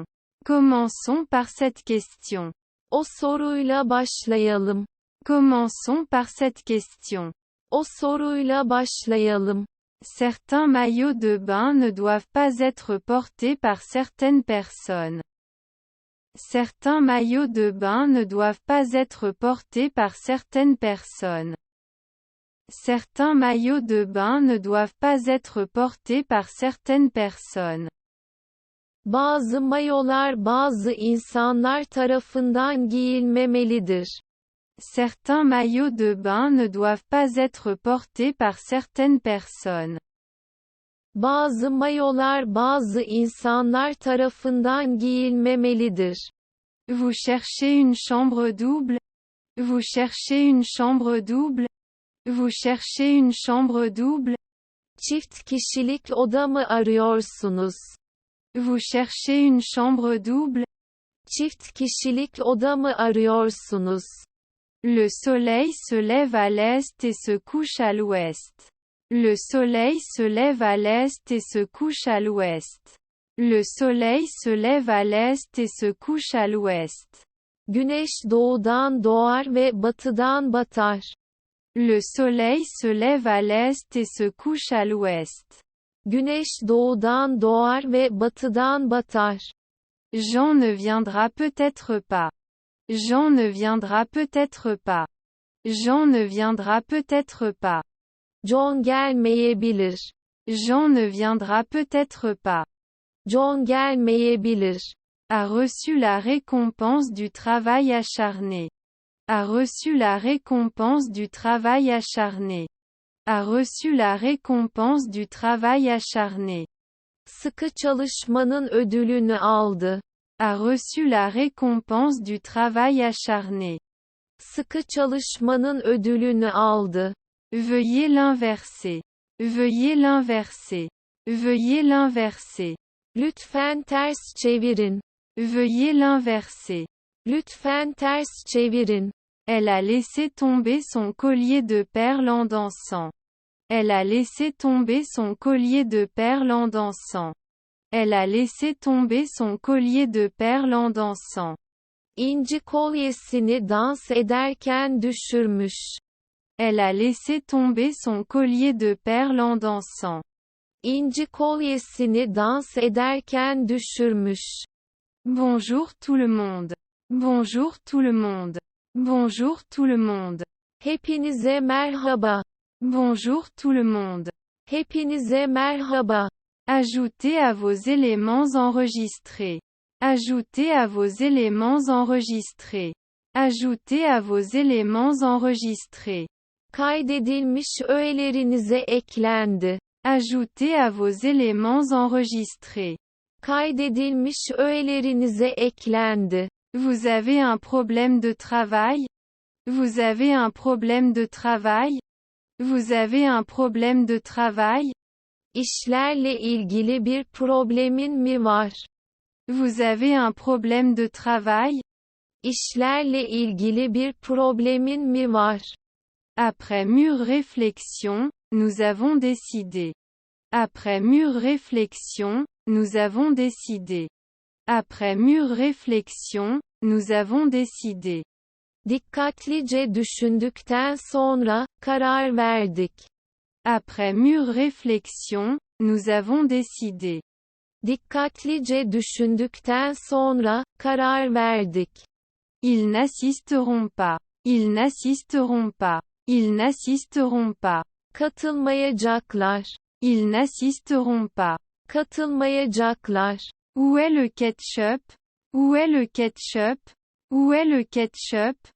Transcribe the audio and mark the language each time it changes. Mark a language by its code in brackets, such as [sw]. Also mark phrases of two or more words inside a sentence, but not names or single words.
[fr] Commençons par cette question. [tr] O soruyla başlayalım. [fr] Commençons par cette question. [tr] O soruyla başlayalım. [fr] Certains maillots de bain ne doivent pas être portés par certaines personnes. Certains maillots de bain ne doivent pas être portés par certaines personnes. Certains maillots de bain ne doivent pas être portés par certaines personnes. [tr] Bazı mayolar bazı insanlar tarafından giyilmemelidir. [fr] Certains maillots de bain ne doivent pas être portés par certaines personnes. [tr] Bazı mayolar bazı insanlar tarafından giyilmemelidir. [fr] Vous cherchez une chambre double? Vous cherchez une chambre double? Vous cherchez une chambre double? [tr] Çift kişilik oda mı arıyorsunuz? [fr] Vous cherchez une chambre double? [tr] Çift kişilik oda mı arıyorsunuz? [fr] Le soleil se lève à l'est et se couche à l'ouest. Le soleil se lève à l'est et se couche à l'ouest. Le soleil se lève à l'est et se couche à l'ouest. [tr] Güneş doğudan doğar ve batıdan batar. [fr] Le soleil se lève à l'est et se couche à l'ouest. [tr] Güneş doğudan doğar ve batıdan batar. [fr] Jean ne viendra peut-être pas. Jean ne viendra peut-être pas. Jean ne viendra peut-être pas. [tr] John gelmeyebilir. [fr] Jean ne viendra peut-être pas. [tr] John gelmeyebilir. [fr] A reçu la récompense du travail acharné. A reçu la récompense du travail acharné. A reçu la récompense du travail acharné. [tr] Sıkı çalışmanın ödülünü aldı. [fr] A reçu la récompense du travail acharné. [tr] Sıkı çalışmanın ödülünü aldı. [fr] Veuillez l'inverser. Veuillez l'inverser. Veuillez l'inverser. [tr] Lütfen ters çevirin. [fr] Veuillez l'inverser. [tr] Lütfen ters çevirin. [fr] Elle a laissé tomber son collier de perles en dansant. Elle a laissé tomber son collier de perles en dansant. Elle a laissé tomber son collier de perles en dansant. [tr] İnci kolyesini dans ederken düşürmüş. [fr] Elle a laissé tomber son collier de perles en dansant. [tr] İnci kolyesini dans ederken düşürmüş. [fr] Bonjour tout le monde. Bonjour tout le monde. Bonjour tout le monde. [tr] Hepinize merhaba. [fr] Bonjour tout le monde. [tr] Hepinize merhaba. [fr] Ajoutez à vos éléments enregistrés. Ajoutez à vos éléments enregistrés. Ajoutez à vos éléments enregistrés. [tr] Kaydedilmiş öğelerinize eklendi. [fr] Ajoutez à vos éléments enregistrés. [tr] Kaydedilmiş öğelerinize eklendi. [fr] Vous avez un problème de travail? Vous avez un problème de travail? Vous avez un problème de travail? [tr] İşlerle ilgili bir problemin mi var? [fr] Vous avez un problème de travail? [tr] İşlerle ilgili bir problemin mi var? [fr] Après mûre réflexion, nous avons décidé. Après mûre réflexion, nous avons décidé. Après mûre réflexion, nous avons décidé. [tr] Dikkatlice düşündükten sonra, karar verdik. [fr] Après mûre réflexion, nous avons décidé. [tr] Dikkatlice düşündükten sonra, karar verdik. [fr] Ils n'assisteront pas. Ils n'assisteront pas. Ils n'assisteront pas. [tr] Katılmayacaklar. [fr] Ils n'assisteront pas. [tr] Katılmayacaklar. [fr] Où est le ketchup? Où est le ketchup? Où est le ketchup?